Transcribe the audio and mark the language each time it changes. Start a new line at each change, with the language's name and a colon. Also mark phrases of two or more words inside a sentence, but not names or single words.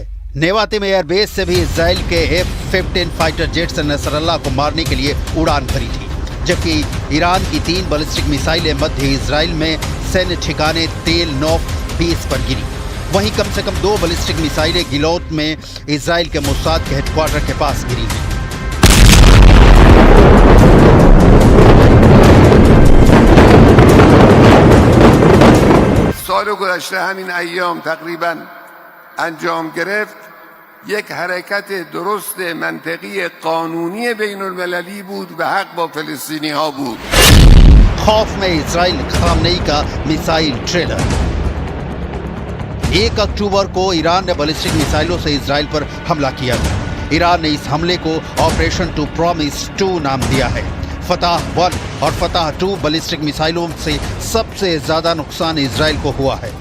Hindi: नेवातिम एयरबेस से भी इजराइल के F-15
English: fighter jets
Hindi: नसरल्ला को मारने के लिए उड़ान भरी थी, जबकि ईरान की 3 बैलिस्टिक मिसाइलें मध्य इजराइल में सैन्य ठिकाने तेल नौफ बेस पर गिरी। वहीं कम से कम 2 बैलिस्टिक मिसाइलें गिलोत में इजराइल के मोसाद के हेडक्वार्टर के पास गिरी हैं।
Persian: سال گذشته همین ایام تقریبا انجام گرفت یک حرکت درست منطقی قانونی بین المللی بود و حق با فلسطینی ها بود.
Hindi: खौफ में इजराइल खामनेई का मिसाइल ट्रेलर। 1 अक्टूबर को ईरान ने बैलिस्टिक मिसाइलों से इजराइल पर हमला किया था। ईरान ने इस हमले को ऑपरेशन टू प्रॉमिस 2 नाम दिया है। फतह 1 और फतह 2 बैलिस्टिक मिसाइलों से सबसे ज्यादा नुकसान इजराइल को हुआ है।